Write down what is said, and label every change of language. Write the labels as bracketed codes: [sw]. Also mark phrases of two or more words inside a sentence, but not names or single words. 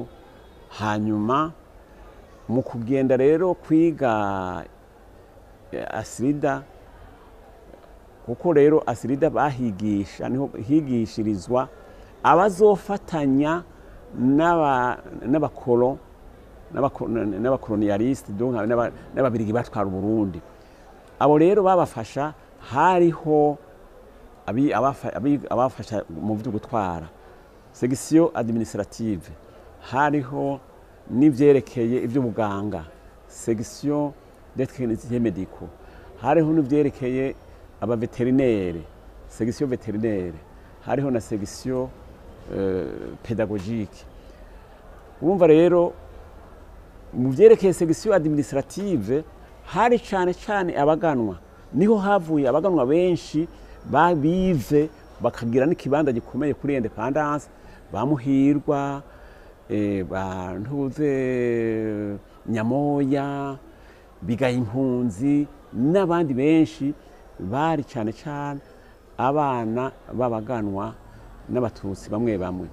[rn] Hanyuma mu kugenda rero kwiga asirida, kuko rero asirida bahigisha niho higishirizwa abazofatanya n'abakolonialiste donc n'ababirigi batwara Uburundi. Abo rero babafasha, hariho abafasha mu byo gutwara [fr] section administrative, [rn] hariho n'ivyerekeye ivy'ubuganga [fr] section des techniciens médicaux, [rn] hariho n'ivyerekeye abaveterinere [fr] section vétérinaire, [rn] hariho na [fr] section pédagogique. [rn] Urumva rero mu vyerekeye [fr] section administrative [rn] hari cyane cyane abaganwa, niho havuye abaganwa benshi babize bakagira n'ikibanza gikomeye kuri independence, bamuhirwa bantuze Nyamoya, Bigaye impunzi n'abandi benshi bari cyane cyane abana b'abaganwa n'abatutsi bamwe bamwe.